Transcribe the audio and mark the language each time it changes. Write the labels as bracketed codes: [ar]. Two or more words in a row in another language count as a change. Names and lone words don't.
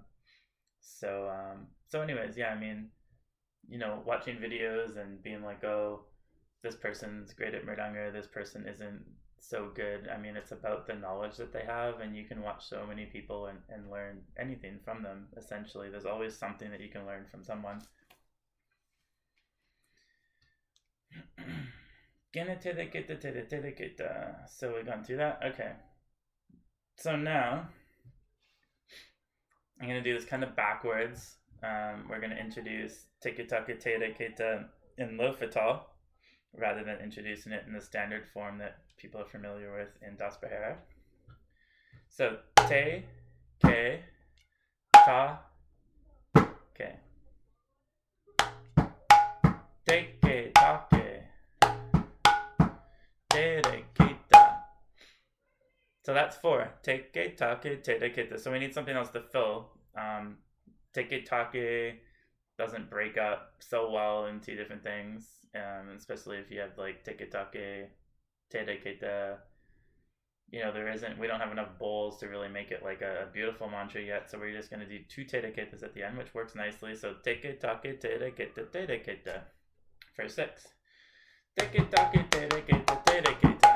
[en] So anyways, yeah, watching videos and being like, oh, this person's great at Mridanga, this person isn't so good. It's about the knowledge that they have, and you can watch so many people and learn anything from them. Essentially, there's always something that you can learn from someone. Genetere, keta, tere, keta. So we've gone through that. Okay. So now I'm going to do this kind of backwards. We're going to introduce Teketake, tereketa in Lofa rather than introducing it in the standard form that people are familiar with in Das Bahara. So te, ke, ta, ke. Teketake, tereketa. So that's 4. Teketake, tereketa. So we need something else to fill. Teketake doesn't break up so well into different things, especially if you have like teketake, tereketa. We don't have enough bowls to really make it like a beautiful mantra yet, so we're just going to do 2 tereketas at the end, which works nicely. So teketake, tereketa, tereketa for 6. Teketake, tereketa, tereketa.